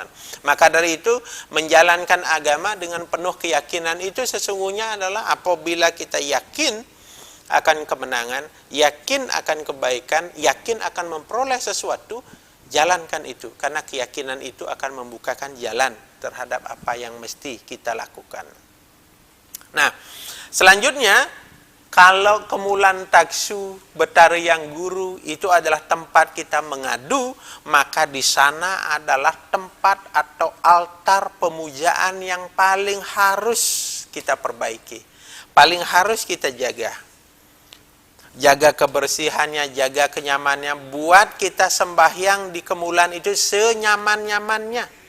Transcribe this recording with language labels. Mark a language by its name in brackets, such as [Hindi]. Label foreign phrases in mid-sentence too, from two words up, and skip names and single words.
[Indonesian] Maka dari itu, menjalankan agama dengan penuh keyakinan itu sesungguhnya adalah apabila kita yakin akan kemenangan, yakin akan kebaikan, yakin akan memperoleh sesuatu, jalankan itu. Karena keyakinan itu akan membukakan jalan terhadap apa yang mesti kita lakukan. Nah, selanjutnya, kalau kemulan taksu Betara Yang Guru itu adalah tempat kita mengadu, maka di sana adalah tempat atau altar pemujaan yang paling harus kita perbaiki, paling harus kita jaga. Jaga kebersihannya, jaga kenyamannya, buat kita sembahyang di kemulan itu senyaman-nyamannya.